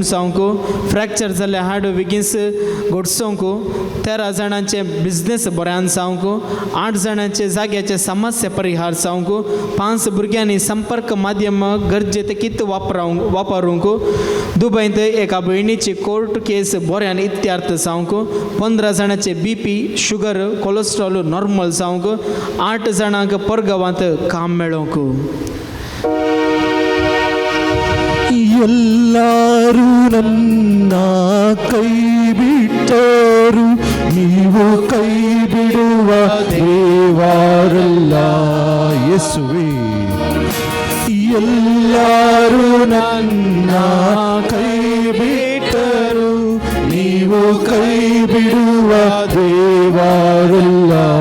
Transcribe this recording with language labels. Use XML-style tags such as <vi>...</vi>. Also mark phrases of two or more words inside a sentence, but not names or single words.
<kok>जावंक फ्रॅक्चर जाल्ले हाड बेगीन घडसोवंक 13 जाणांचे बिझनेस बऱ्यान जावंक 8 जाणांचे जाग्याचे समस्या परिहार जावंक 5 भुरग्यांनी संपर्क माध्यम गरजेत कित वापरूंक दुबयंत एका भयणीची</kok> <en>court case</en> <kok>बऱ्यान इत्यार्थ जावंक 15 जाणांचे</kok> <en>BP sugar cholesterol normal</en> <kok>जावंक 8 जाणांक परगांवांत काम मेळोवंक</kok> <kn>ಎಲ್ಲರೂ ನನ್ನ ಕೈ ಬಿಟ್ಟರು ನೀವು ಕೈ ಬಿಡುವ ದೇವರಲ್ಲ ಯೇಸುವೇ ಎಲ್ಲರೂ ನನ್ನ ಕೈ ಬಿಟ್ಟರು ನೀವು ಕೈ ಬಿಡುವ ದೇವರಲ್ಲ</kn>